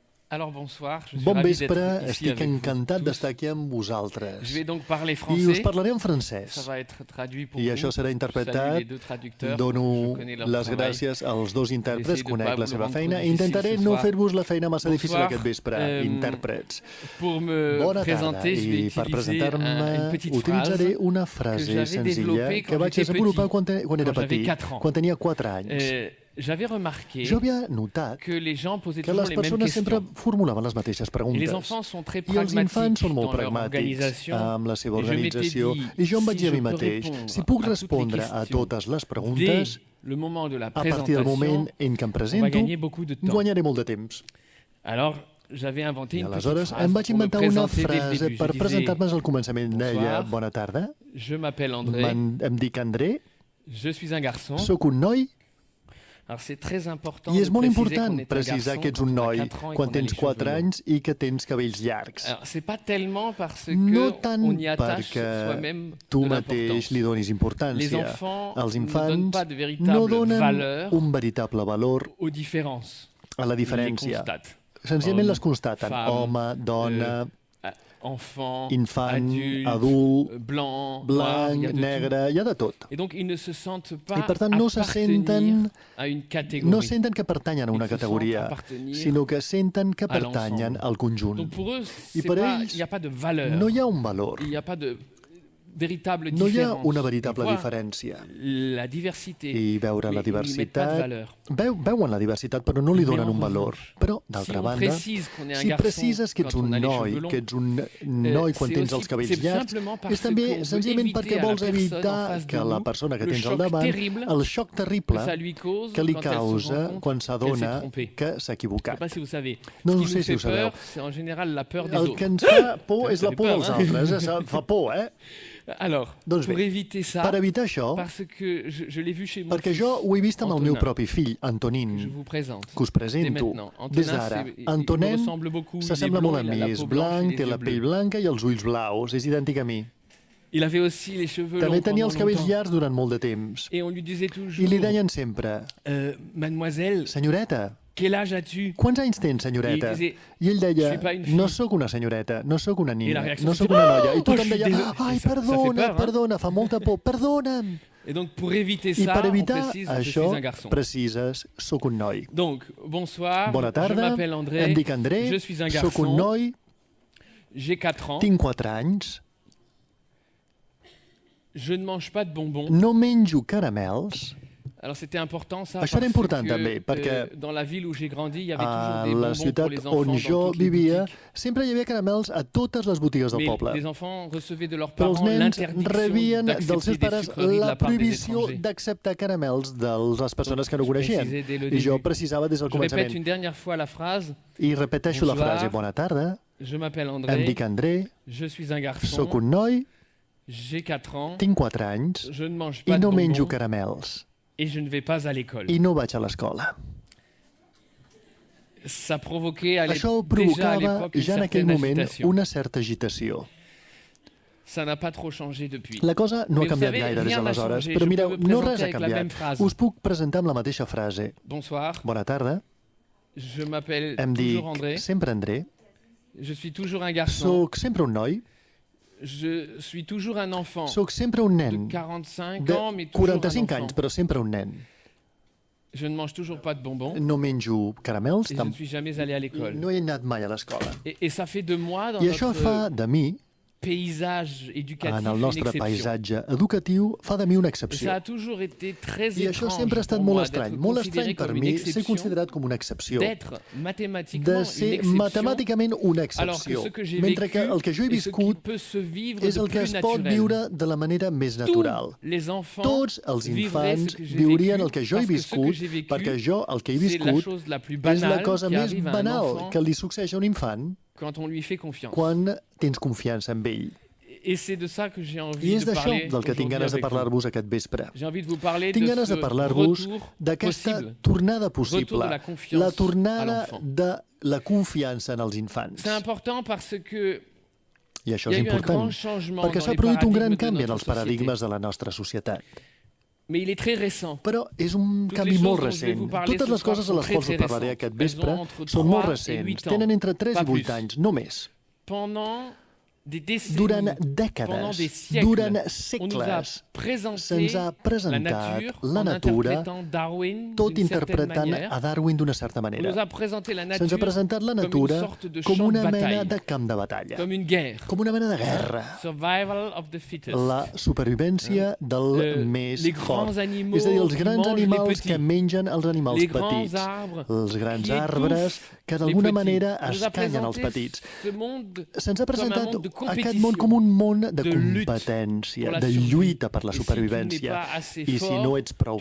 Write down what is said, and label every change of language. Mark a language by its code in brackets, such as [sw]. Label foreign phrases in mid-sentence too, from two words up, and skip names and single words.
[fr] Alors bonsoir, je suis [ca] Bon [fr] ravi [ca] vespre, [fr] d'être ici [ca] estic [fr] avec vous [ca] encantat [fr] tous. [ca] d'estar aquí amb [fr] Je [ca] vosaltres. [fr] vais donc parler [ca] I us [fr] français. [ca] parlaré en [fr] Ça [ca] francès. [fr] va être traduit pour [ca] I [fr] vous. [ca] això serà [fr] Je salue [ca] interpretat. [fr] les deux traducteurs. [ca] Dono [fr] Je connais leur [ca] les [fr] travail. [ca] gràcies als dos intèrprets, [fr] J'essaie de [ca] conec [fr] pas [ca] la [fr] vous le [ca] seva [fr] rendre [ca] feina [fr] trop [ca] i intentaré [fr] difficile ce [ca] no [fr] soir. [ca] fer-vos la feina massa difícil [fr] Bonsoir. [ca] aquest vespre, intèrprets. [fr] Pour me [ca] Bona tarda, [fr] présenter, je vais [ca] i per [fr] utiliser une [ca] presentar-me [fr] petite [ca] utilitzaré [fr] phrase [ca] una [fr] que [ca] frase [fr] j'avais [ca] senzilla [fr] développée [ca] que [fr] quand [ca] vaig [fr] j'étais [ca] desenvolupar [fr] petit, [ca] quan era [fr] quand j'avais [ca] petit, [fr] 4 ans. [ca] quan tenia 4 anys. [fr] J'avais remarqué [ca] Jo havia notat [fr] que les gens posaient [ca] que [fr] toujours [ca] les [fr] les mêmes [ca] persones sempre [fr] questions. [ca] formulaven les mateixes [fr] Et les [ca] preguntes. [fr] enfants sont très [ca] I els infants [fr] pragmatiques [ca] són molt [fr] dans leur [ca] pragmàtics [fr] organisation. [ca] amb la seva [fr] Et je m'étais [ca] organització. [fr] dit, [ca] I jo em vaig [fr] si [ca] dir a [fr] je [ca] mi [fr] peux [ca] mateix, [fr] répondre [ca] si puc [fr] à toutes les [ca] respondre a [fr] questions [ca] totes les [fr] dès [ca] preguntes, [fr] le moment de la [ca] a partir del moment [fr] présentation, [ca] en què em [fr] on va [ca] presento, [fr] gagner beaucoup de temps. [ca] guanyaré molt de temps. [fr] Alors, j'avais inventé [ca] I [fr] une petite [ca] aleshores [fr] phrase [ca] em vaig [fr] pour me [ca] inventar una [fr] présenter dès le [ca] frase [fr] début. [ca] per [fr] Je disais, [ca] presentar-me al començament. Deia, [fr] Bonsoir. [ca] bona tarda, [fr] je m'appelle André, [ca] em dic André, [fr] je suis un garçon. [ca] sóc un noi, [fr] Alors c'est très important [ca] i [fr] de [ca] és molt [fr] préciser qu'on [ca] important [fr] est un [ca] precisar [fr] garçon [ca] que ets [fr] quand [ca] un [fr] on a [ca] noi [fr] 4 ans et [ca] quan [fr] qu'on a [ca] tens [fr] les [ca] 4 [fr] cheveux longs. [ca] anys i que tens cabells llargs. [fr] Alors c'est pas tellement parce que [ca] No tant [fr] on y attache [ca] perquè [fr] soi-même [ca] tu [fr] de [ca] mateix [fr] l'importance. [ca] li donis [fr] Les [ca] importància. [fr] enfants [ca] Els [fr] ne donnent [ca] infants [fr] pas de [ca] no [fr] véritable [ca] donen [fr] valeur [ca] un veritable valor [fr] aux différences. [ca] a la [fr] Ils les [ca] diferència. [fr] constatent. [ca] Senzillament [fr] Homme, [ca] les constaten. [fr] femme, [ca] Home, dona, [fr] Enfant, [ca] infant, [fr] adulte, [ca] adult, [fr] blanc, noir, il y [ca] blanc, [fr] a de tout. [ca] negre, hi ha de tot. [fr] Et donc ils ne se sentent pas [ca] I per tant no se [fr] appartenir [ca] senten, [fr] à une catégorie. [ca] no senten que pertanyen a una [fr] Ils se sentent [ca] categoria, [fr] appartenir [ca] sinó que senten que [fr] à [ca] pertanyen [fr] l'ensemble. [ca] al conjunt. [fr] Donc pour eux, [ca] I per [fr] il n'y [ca] ells [fr] a pas de valeur. [ca] no hi ha un valor, [fr] Il n'y a pas de véritable [ca] no hi ha [fr] différence. [ca] una veritable [fr] Ils voient [ca] diferència. [fr] la diversité. [ca] I veure la [fr] mais ils n'y mettent pas de [ca] diversitat, [fr] valeur. [ca] veuen la diversitat però no li [fr] Mais [ca] donen [fr] en [ca] un valor. [fr] revanche, [ca] Però, [fr] Si [ca] d'altra [fr] on [ca] banda, [fr] précise qu'on est un [ca] si [fr] garçon [ca] precises que ets [fr] quand on [ca] un [fr] a les [ca] noi, [fr] cheveux longs, [ca] que ets un noi quan [fr] c'est [ca] tens [fr] aussi- [ca] els cabells [fr] c'est [ca] llargs, [fr] simplement parce [ca] és també [fr] qu'on veut [ca] senzillament [fr] éviter [ca] perquè [fr] à la [ca] vols [fr] personne en [ca] evitar [fr] face [ca] que [fr] de [ca] la [fr] nous [ca] persona que [fr] le [ca] tens al [fr] choc [ca] davant, [fr] terrible [ca] el xoc [fr] que [ca] terrible [fr] ça lui cause [ca] que li [fr] quand elle se rend [ca] causa [fr] compte [ca] quan [fr] qu'elle s'est [ca] s'adona [fr] trompée. [ca] que s'ha [fr] Je ne sais [ca] equivocat. [fr] pas si vous savez. [ca] No [fr] Ce [ca] ho [fr] qui [ca] sé [fr] nous [ca] si ho [fr] fait peur, [ca] sabeu. [fr] c'est en général la peur des [ca] El [fr] autres. [ca] que ens fa por és [fr] Ça [ca] la [fr] fait [ca] por [fr] peur, [ca] dels [fr] hein? [ca] altres. Fa por, eh? [fr] Alors, [ca] Doncs [fr] pour [ca] bé, [fr] éviter ça, [ca] per evitar això, [fr] parce que je l'ai vu chez mon [ca] perquè [fr] fils, [ca] jo ho he vist amb el meu [fr] Antonin, [ca] propi fill, [fr] que je [ca] Antonin, [fr] vous présente. [ca] que us [fr] Dès [ca] presento [fr] maintenant. [ca] des [fr] Antonin, [ca] d'ara. [fr] il me [ca] Antonin [fr] ressemble beaucoup. Il est [ca] s'assembla [fr] blond, [ca] molt a [fr] il a [ca] mi, [fr] la [ca] és [fr] peau blanche et [ca] blanc, [fr] les [ca] té [fr] yeux [ca] la [fr] bleus. [ca] pell blanca i els ulls blaus, és idèntic a mi. [fr] Il avait aussi les cheveux [ca] També [fr] longs [ca] tenia [fr] pendant [ca] els cabells [fr] longtemps. [ca] llargs durant molt de temps. [fr] Et on lui disait [ca] I [fr] toujours, [ca] li deien sempre, [fr] Mademoiselle, [ca] senyoreta, [fr] quel âge as-tu? [ca] quants anys tens, senyoreta? I I ell deia, [fr] "Je suis pas une fille." [ca] no sóc una senyoreta, no sóc una I la nina, reacció no c'était, sóc una noia. I [fr] "Oh, [ca] tothom [fr] je suis [ca] deia, [fr] désolé." [ca] ai, [fr] Ça fait [ca] perdona, [fr] peur, hein? [ca] perdona, fa molta por, perdona'm. [fr] Et donc pour éviter [ca] I [fr] ça, [ca] per [fr] on [ca] evitar [fr] précise que je suis [ca] això, [fr] un garçon. [ca] precises, sóc un noi. [fr] Donc, bonsoir, [ca] Bona [fr] je [ca] tarda, [fr] m'appelle André, [ca] em dic André, [fr] je suis un [ca] sóc un [fr] garçon, [ca] noi, [fr] j'ai 4 ans, [ca] tinc 4 anys, [fr] je ne mange pas de bonbons. [ca] no menjo caramels. [fr] Alors c'était important ça, [ca] Això era [fr] parce [ca] important [fr] que, [ca] també, perquè [fr] dans la ville où j'ai grandi, il y avait [ca] a [fr] toujours des [ca] la [fr] bonbons [ca] ciutat [fr] pour les enfants [ca] on [fr] dans [ca] jo [fr] toutes les [ca] vivia [fr] boutiques. [ca] sempre hi havia caramels a totes les botigues del [fr] Mais [ca] poble. [fr] les enfants recevaient de leurs [ca] Però els [fr] parents [ca] nens [fr] l'interdiction [ca] rebien dels [fr] d'accepter [ca] seus [fr] des [ca] pares [fr] sucreries de [ca] la [fr] la part des [ca] prohibició [fr] étrangers. [ca] d'acceptar caramels de les persones que no [fr] Je [ca] coneixien. [fr] précisais dès le [ca] I jo [fr] début. [ca] precisava des del [fr] Je répète [ca] començament. [fr] une dernière fois la phrase, [ca] I repeteixo la [fr] Bonsoir. [ca] frase, bona tarda, [fr] je m'appelle [ca] em [fr] André, [ca] dic André, [fr] je suis un garçon, [ca] sóc un noi, [fr] j'ai 4 ans, [ca] tinc 4 anys [fr] je ne mange [ca] i [fr] pas de [ca] no menjo [fr] bonbons [ca] caramels [fr] et je ne vais pas à l'école. [ca] i no vaig a l'escola. [fr] Ça provoquait [ca] Això [fr] déjà à [ca] provocava [fr] l'époque une [ca] ja en aquell [fr] certaine [ca] moment [fr] agitation. [ca] una certa agitació. [fr] Ça n'a pas trop changé depuis. [ca] La cosa no [fr] Mais [ca] ha canviat [fr] vous savez, [ca] gaire des [fr] rien n'a [ca] aleshores, [fr] changé. [ca] però [fr] Je [ca] mireu, [fr] peux me [ca] no [fr] présenter [ca] res ha [fr] avec la même [ca] canviat. [fr] phrase. [ca] Us puc presentar amb la mateixa frase. [fr] Bonsoir, [ca] Bona tarda, [fr] je m'appelle [ca] em dic [fr] toujours André, [ca] sempre André, [fr] je suis toujours un garçon, [ca] sóc sempre un noi, [fr] je suis toujours un enfant [ca] sóc sempre un [fr] de [ca] nen [fr] 45 [ca] de [fr] ans, mais toujours un [ca] 45 [fr] enfant. [ca] anys, però sempre un nen. [fr] Je ne mange toujours pas de bonbons [ca] No menjo caramels, [fr] et je ne suis jamais allé à l'école. [ca] no he anat mai a l'escola. [fr] Et ça fait de moi, dans [ca] I això fa [fr] notre [ca] de mi, [fr] paysage éducatif, [ca] en el [fr] une [ca] nostre [fr] exception. [ca] paisatge educatiu, fa de mi una [fr] Et ça [ca] excepció. [fr] a toujours été très [ca] I això [fr] étrange [ca] sempre ha estat [fr] pour [ca] molt [fr] moi [ca] estrany, [fr] d'être [ca] molt [fr] considéré [ca] estrany per [fr] comme une [ca] mi ser [fr] exception, [ca] considerat com una excepció, [fr] d'être mathématiquement [ca] de [fr] une [ca] ser [fr] exception, [ca] matemàticament una [fr] alors que [ca] excepció, [fr] ce que j'ai [ca] mentre [fr] vécu [ca] que el que jo he [fr] est ce qui [ca] viscut [fr] peut se vivre [ca] és [fr] de [ca] el que [fr] plus [ca] es pot [fr] naturel. [ca] viure de la manera més [fr] Tous [ca] natural. [fr] les enfants [ca] Tots els [fr] vivraient ce [ca] infants [fr] que j'ai [ca] viurien [fr] vécu, [ca] el que jo he [fr] parce que ce que [ca] viscut, [fr] j'ai vécu, [ca] perquè jo el que he [fr] c'est la [ca] viscut [fr] chose la plus [ca] és la [fr] banale [ca] cosa [fr] qui [ca] més [fr] arrive à un [ca] banal [fr] enfant [ca] que li succeeix a un infant [fr] quand on lui fait confiance. [ca] quan tens confiança en ell. [fr] Et c'est de ça que j'ai [ca] I [fr] envie [ca] és [fr] de [ca] d'això [fr] parler [ca] del que tinc [fr] aujourd'hui [ca] ganes de [fr] avec vous. [ca] parlar-vos aquest vespre. [fr] J'ai envie de vous parler [ca] Tinc [fr] de [ca] ganes [fr] ce [ca] de parlar-vos [fr] retour [ca] d'aquesta [fr] possible. [ca] tornada [fr] Retour [ca] possible, [fr] de la confiance [ca] la [fr] à [ca] tornada [fr] l'enfant. [ca] de la confiança en els infants. [fr] C'est important parce que [ca] I això [fr] il y [ca] és [fr] a eu un grand [ca] important, [fr] changement [ca] perquè [fr] dans [ca] s'ha [fr] les [ca] produït un [fr] paradigmes [ca] gran [fr] de [ca] canvi en [fr] notre [ca] els [fr] société. [ca] paradigmes de la nostra societat. [fr] Mais il est très récent. [ca] Però és un [fr] Toutes [ca] canvi [fr] les [ca] molt [fr] choses dont je vais [ca] recent. [fr] vous parler [ca] Totes [fr] ce [ca] les [fr] soir [ca] coses a [fr] sont [ca] les [fr] très, [ca] quals [fr] très [ca] us parlaré [fr] récentes. [ca] aquest [fr] Elles ont [ca] vespre [fr] entre [ca] són molt [fr] 3 et 8 [ca] recents. [fr] ans, [ca] Tenen entre 3 [fr] pas [ca] i 8 [fr] plus. [ca] anys, no més. [fr] Pendant des décennies, [ca] Durant [fr] pendant [ca] dècades, [fr] des siècles, [ca] durant [fr] on nous a [ca] segles, [fr] présenté [ca] se'ns ha [fr] la [ca] presentat [fr] nature [ca] la [fr] en [ca] natura, [fr] interprétant Darwin [ca] tot [fr] d'une certaine [ca] interpretant [fr] manière. [ca] a Darwin d'una certa [fr] On nous [ca] manera. [fr] a présenté la [ca] Se'ns [fr] nature [ca] ha presentat la [fr] comme une [ca] natura [fr] sorte de [ca] com [fr] champ [ca] de una mena [fr] bataille, [ca] de camp de batalla, [fr] comme une guerre. [ca] com una mena de guerra. [en] Survival of the fittest. [ca] La supervivència del més [fr] les [ca] fort. [fr] grands animaux [ca] És a dir, els [fr] qui [ca] grans [fr] mangent les [ca] animals [fr] petits. [ca] que mengen els animals [fr] Les grands [ca] petits. [fr] arbres [ca] Els grans [fr] qui [ca] arbres que [fr] les [ca] d'alguna [fr] petits. [ca] manera [fr] On nous a [ca] escanyen els [fr] présenté [ca] petits. [fr] ce monde [ca] Se'ns ha [fr] comme un [ca] presentat [fr] monde de [ca] aquest [fr] compétition, [ca] món com un món de [fr] de lutte [ca] competència, [fr] pour la [ca] de [fr] survie. [ca] lluita per la [fr] Et si tu n'es [ca] supervivència. [fr] pas assez [ca] I si [fr] fort, [ca] no ets prou